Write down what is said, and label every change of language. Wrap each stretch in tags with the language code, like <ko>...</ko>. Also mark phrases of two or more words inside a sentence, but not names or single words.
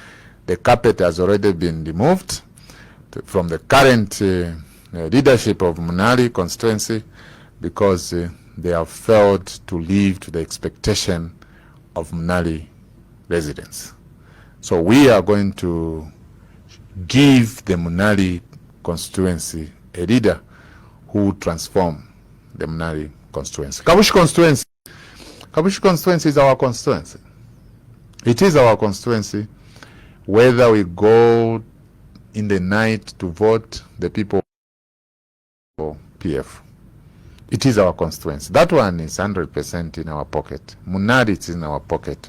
<en>The carpet has already been removed. from the current leadership of Munali constituency, because they have failed to live to the expectation of Munali residents. So we are going to give the Munali constituency a leader who transform the Munali constituency. Kabushi constituency is our constituency. It is our constituency. Whether we go in the night to vote, the people for PF. It is our constituency. That one is 100% in our pocket. Munali is in our pocket.</en>